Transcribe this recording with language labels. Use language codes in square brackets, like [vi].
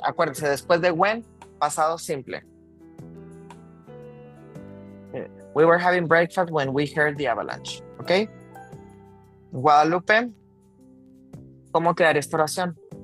[es] Acuérdense, después de when, pasado simple. [en] We were having breakfast when we heard the avalanche. [es] ¿Ok? Guadalupe, ¿cómo quedaría esta oración?